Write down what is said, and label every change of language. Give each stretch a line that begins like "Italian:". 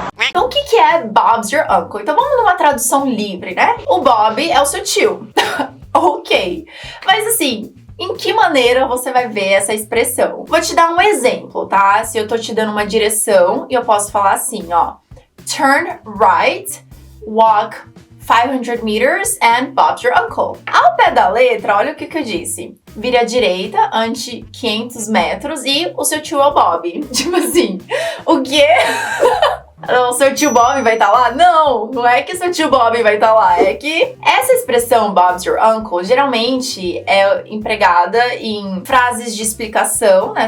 Portuguese: Então, o que é
English: Bob's your uncle?
Portuguese: Então, vamos numa tradução livre, né? O Bob é o seu tio. Ok. Mas, assim, em que maneira você vai ver essa expressão? Vou te dar um exemplo, tá? Se eu tô te dando uma direção e eu posso falar assim, ó.
English: Turn right, walk 500 meters and Bob's your uncle.
Portuguese: Ao pé da letra, olha o que eu disse. Vire à direita, ante 500 metros e o seu tio é o Bob. Tipo assim, o quê? O seu tio Bob vai estar lá? Não é que seu tio Bob vai estar lá. É que essa expressão
English: Bob's your uncle
Portuguese: geralmente é empregada em frases de explicação, né?